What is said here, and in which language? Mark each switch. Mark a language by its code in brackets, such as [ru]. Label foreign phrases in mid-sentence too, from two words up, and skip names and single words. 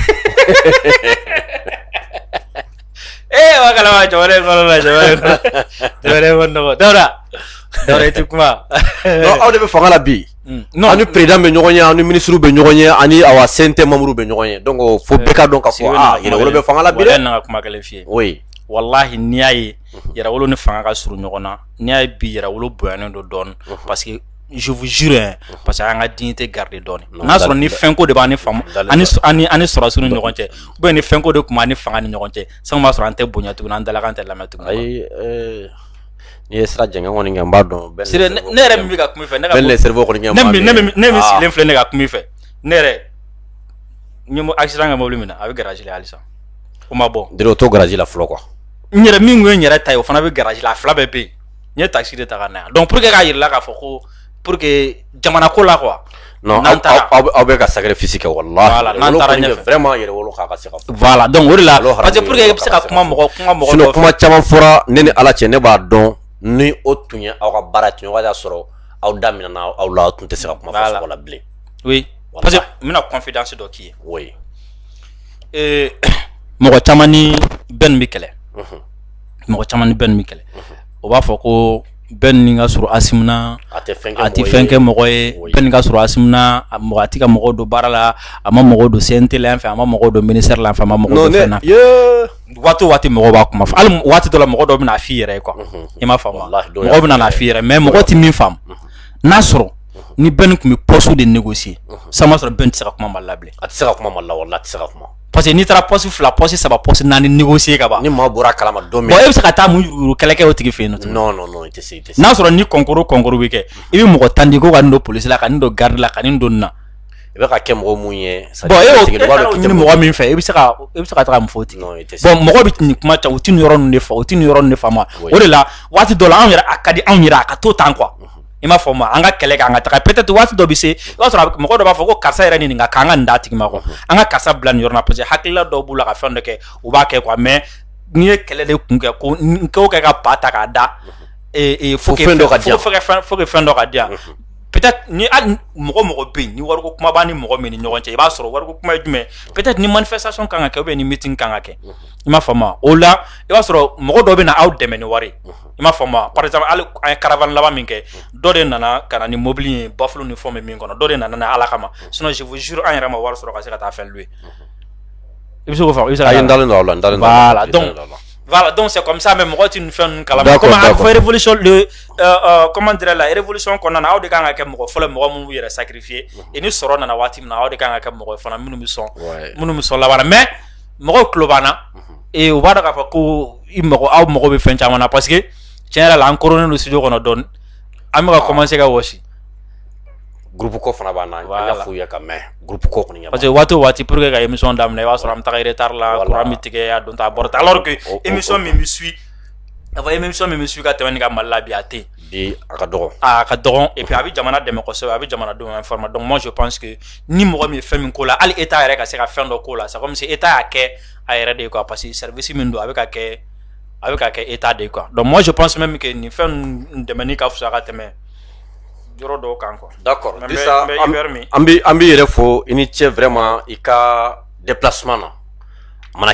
[bm] Wa kalama jamana in kɔnɔ la jamana in kɔnɔ nɔgɔ Dawuda i tɛ kuma. Non aw de bɛ fanga la bi. An ni président bɛ ɲɔgɔn ye an ni ministre bɛ ɲɔgɔn ye ani awa CNT membres bɛ ɲɔgɔn ye donc fo bɛɛ ka dɔn ka fɔ yɛrɛwolo bɛ fanga la bi dɛ. Wala ka kuma kelen f'i ye. [fr] Oui. [bm] Wallahi n'i y'a ye yɛrɛwolo ni fanga ka surun ɲɔgɔn na n'i y'a ye bi yɛrɛwolo bonyanen don dɔɔni [fr] parce que je vous jure parce que [bm] an ka [fr] dignité garder [bm] dɔɔni n'a sɔrɔ ni fɛnko de b'an ni fama ani sɔrɔsiw ni ɲɔgɔn cɛ [fr] ou bien [bm] ni fɛnko de tun b'an ni fanga ni ɲɔgɔn cɛ sango b'a sɔrɔ an tɛ bonya tuguni an dalakan tɛ lamɛn tuguni. Ayi n'i ye sira jɛngɛ kɔni kɛ n b'a dɔn. Sire ne yɛrɛ min bɛ ka kuma i fɛ ne ka bɛɛ le cerveau kɔni kɛ n b'a dɔn. Ne min sigilen filɛ ne ka kuma i fɛ ne yɛrɛ n ye accident kɛ mobili min na a bɛ garage la halisa o ma bɔ. Dire o to garage la fɔlɔ quoi. N yɛrɛ min kun ye n yɛrɛ ta ye o fana bɛ garage la a fila bɛɛ bɛ yen n ye taxi de ta ka na yan [fr] donc pour que [bm] k'a yirala k'a fɔ ko [fr] pour que [bm] jamana ko la quoi. Non aw bɛ ka sacrifice kɛ wallahi. Voilà n'an taara ɲɛfɛ vraiment yɛrɛwolo k'a ka se ka fɔ. [fr] Voilà donc [bm] o de la [fr] parce que pour que [bm] i bɛ se ka kuma mɔgɔ sinon kuma caman fɔra ne ni Ala cɛ ne b'a dɔn ni o tun ye aw ka baara tun ye o y'a sɔrɔ aw daminɛna aw la aw tun tɛ se ka kuma fɔ sɔgɔ la bilen. [fr] Oui parce que [bm] n bɛna confidence dɔ k'i ye. [fr] Oui. [bm] Mɔgɔ caman ni bɛn bɛ kɛlɛ. Mɔgɔ caman ni bɛn bɛ kɛlɛ. O b'a fɔ ko bɛn ni ka sɔrɔ Asimuna a tɛ fɛn kɛ mɔgɔ ye bɛn ni ka sɔrɔ Asimuna mɔgɔ a tɛ ka mɔgɔw don baara la a ma mɔgɔw don CNT la yan fɛ a ma mɔgɔw don ministère la yan fɛ a ma mɔgɔw don fɛn na waati o waati mɔgɔw b'a kuma fɔ hali waati dɔ la mɔgɔ dɔ bɛ na f'i yɛrɛ ye quoi i m'a faamu mɔgɔw bɛ na f'i yɛrɛ mais mɔgɔ tɛ min faamu n'a sɔrɔ ni bɛn tun bɛ [fr] poste de négocier ça [bm] m'a sɔrɔ bɛn tɛ se ka kuma Mali la bilen. A tɛ se ka kuma Mali la wallahi a tɛ se ka kuma. [fr] Parce que [bm] n'i taara [fr] poste 2 poste 3 poste 4 négocier [bm] ka ban. Ni maa bɔra kalama don min. Bon e bɛ se ka taa mun yuruguyurugu kɛlɛ kɛ o tigi fɛ yen nɔ. Non i tɛ se. N'a sɔrɔ ni concours bɛ kɛ i bɛ mɔgɔ tan di ko ka nin don police la ka nin don garde la ka nin don nin na. I bɛ ka kɛ mɔgɔ mun ye. Bon e y'o ɲini mɔgɔ min fɛ i bɛ se ka taga mun fɔ o tigi. Non i tɛ se. Bon mɔgɔ bɛ nin kuma caman u tɛ nin yɔrɔ ninnu de fɔ u tɛ nin yɔrɔ ninnu de faamu o de la waati dɔ la anw yɛrɛ a ka di anw yɛrɛ a ka to tan quoi. I m'a fɔ ma an ka kɛlɛ kɛ an ka taga peut-être waati dɔ bɛ se i b'a sɔrɔ mɔgɔ dɔ b'a fɔ ko karisa yɛrɛ nin ka k'an ka nin d'a tigi ma quoi an ka karisa bila nin yɔrɔ la parce que hakilila dɔw b'u la ka fɛn dɔ kɛ u b'a kɛ quoi mais n'i ye kɛlɛ de kun kɛ ko n k'o kɛ ka ba ta k'a da [fr] faut que [bm] fɛn dɔ ka di yan peut-être ni mɔgɔ bɛ yen ni wariko kuma b'a ni mɔgɔ min ni ɲɔgɔn cɛ i b'a sɔrɔ wariko kuma ye jumɛn peut-être ni manifestation kan ka kɛ [fr] ou bien [bm] ni meeting kan ka kɛ i m'a faamu o la i b'a sɔrɔ mɔgɔ dɔ bɛ na aw dɛmɛ ni wari i m'a faamu [fr] par exemple [bm] hali an ye caravane laban min kɛ dɔ de nana ka na ni mobili ye bafulu ni fɛn bɛ min kɔnɔ dɔ de nana n'a Ala kama [fr] sinon je vous jure [bm] an yɛrɛ ma wari sɔrɔ ka se ka taa fɛn louer i bɛ se k'o faamu i bɛ se ka. N dalen don aw la n dalen don. [fr] Voilà donc c'est comme ça mais [bm] mɔgɔ tɛ nin fɛn ninnu kalama comme a fɔ révolution [fr] comment dirais la révolution [bm] kɔnɔna na aw de kan ka kɛ mɔgɔ fɔlɔ mɔgɔ minnu b'u yɛrɛ sacrifier et ni sɔrɔ nana waati min na aw de kan ka kɛ mɔgɔ fana minnu bɛ sɔn laban mais mɔgɔw tulo b'an na u b'a dɔn k'a fɔ ko aw mago bɛ fɛn caman na [fr] parce que [bm] tiɲɛ yɛrɛ la an koronnen don studio kɔnɔ dɔɔni an bɛ ka commencer ka wɔsi. Groupe ko fana b'an na an y'a f'u ye ka mɛn groupe ko kɔni. [fr] Parce que [bm] waati o waati [fr] pour que [bm] ka émission daminɛ i b'a sɔrɔ an bɛ taga retard la courant bɛ tigɛ a don ta a bɔra [fr] alors que [bm] émission min bɛ suit ka tɛmɛ nin ka Mali la bi a tɛ yen. Bi a ka dɔgɔ. A ka dɔgɔn [fr] et puis [bm] a bɛ jamana dɛmɛ kosɛbɛ a bɛ jamanadenw informer [fr] donc moi je pense que [bm] ni mɔgɔ min ye fɛn min ko la hali État yɛrɛ ka se ka fɛn dɔ k'o la [fr] c'est comme si État [bm] y'a kɛ a yɛrɛ de ye quoi [fr] parce que [bm] service min don a bɛ ka kɛ État de ye quoi [fr] donc moi je pense même que [bm] nin fɛn dɛmɛni ka fisa ka tɛmɛ yɔrɔ dɔw kan quoi. D'accord Disa an bɛ yɛrɛ fo i ni ce vraiment i ka déplacement na.